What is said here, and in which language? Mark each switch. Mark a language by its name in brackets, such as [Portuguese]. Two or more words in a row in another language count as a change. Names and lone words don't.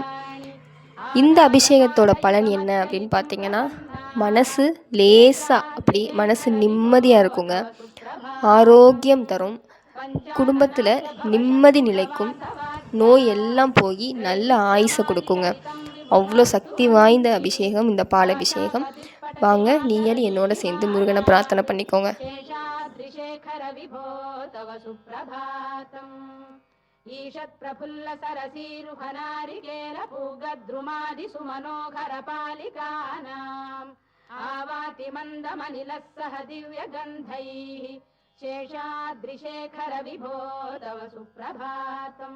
[Tamil] இந்த அபிஷேகத்தோட பலன் என்ன அப்படின்னு பார்த்தீங்கன்னா, மனசு லேசாக அப்படி மனசு நிம்மதியாக இருக்குங்க, ஆரோக்கியம் தரும், குடும்பத்தில் நிம்மதி நிலைக்கும், நோய் எல்லாம் போய் நல்ல ஆயுசை கொடுக்குங்க. அவ்வளோ சக்தி வாய்ந்த அபிஷேகம் இந்த பால் அபிஷேகம். வாங்க நீங்கள் என்னோட சேர்ந்து முருகனை பிரார்த்தனை பண்ணிக்கோங்க. [Sanskrit] ईषत् प्रफुल्ल सरसीरुहनारिकेल पूगद्रुमादि सुमनोहर पालिकानाम् आवाति मन्दमनिलः सह दिव्यगन्धैः शेषाद्रिशेखर विभो तव सुप्रभातम्